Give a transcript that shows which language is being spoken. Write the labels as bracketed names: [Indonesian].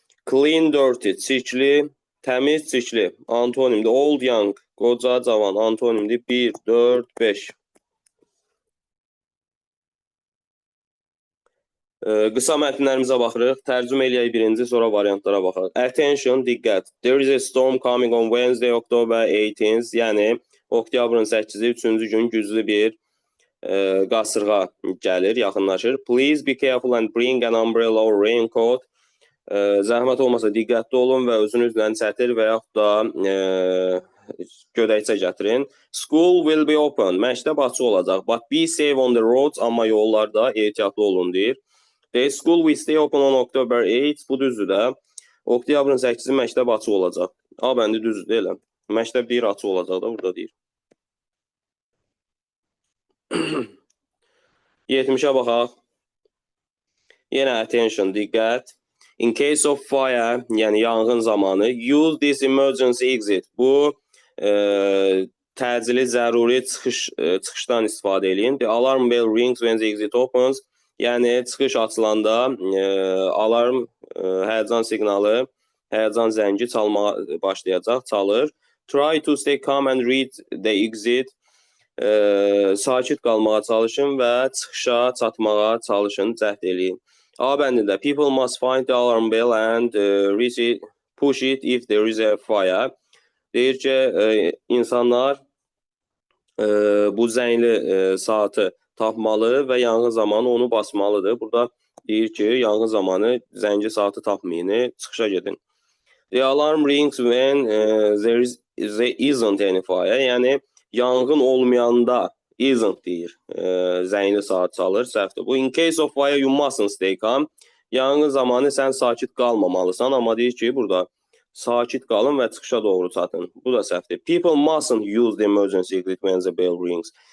[Azerbaijani] Clean, dirty, çirkli, təmiz, çirkli. Antonimdir. Old, young, qoca, cavan. Antonimdir. 1, 4, 5. Qısa mətnlərimizə baxırıq. Tərcümə eləyək birinci, sonra variantlara baxaq. Attention, diqqət. [English] There is a storm coming on Wednesday, October 18th. [Azerbaijani] Yəni, oktyabrın 8-i, 3-cü gün güclü bir qasırğa gəlir, yaxınlaşır. [English] Please be careful and bring an umbrella or raincoat. [Azerbaijani] Zəhmət olmasa diqqətli olun və özünüzlə çətir və yaxud da gödəkçə gətirin. [English] School will be open. [Azerbaijani] Məktəb açıq olacaq. [English] But be safe on the roads. [Azerbaijani] Amma yollarda ehtiyatlı olun deyir. [English] The school will stay open on October 8. [Azerbaijani] Bu düzdür də. Oktyabrın 8-i məktəb açıq olacaq. A bəndi düzdür deyiləm. Məktəb deyir açıq olacaq da burada deyir. 70-ə baxaq. Yenə attention, diqqət. [English] In case of fire, [Azerbaijani] yəni yanğın zamanı, [English] use this emergency exit. [Azerbaijani] Bu təcili zəruri çıxışdan istifadə edin. [English] The alarm bell rings when the exit opens. [Azerbaijani] Yəni çıxış açılanda alarm, həyəcan siqnalı, həyəcan zəngi çalmağa başlayacaq, çalır. [English] Try to stay calm and read the exit. [Azerbaijani] Sakit qalmağa çalışın və çıxışa çatmağa çalışın, cəhd eləyin. A bəndində [English] people must find the alarm bell and push it if there is a fire. [Azerbaijani] Deyir ki, insanlar bu zəngli saatı tapmalı və yanğın zamanı onu basmalıdır. Burada deyir ki, yanğın zamanı zəngi saatı tapmayın, çıxışa gedin. [English] The alarm rings when there isn't any fire. [Azerbaijani] Yəni, yanğın olmayanda isn't deyir. Zəngli saat çalır, səhvdir. Bu, [English] in case of fire you mustn't stay calm. [Azerbaijani] Yanğın zamanı sən sakit qalmamalısan, amma deyir ki, burada sakit qalın və çıxışa doğru çatın. Bu da səhvdir. [English] People mustn't use the emergency exit when the bell rings.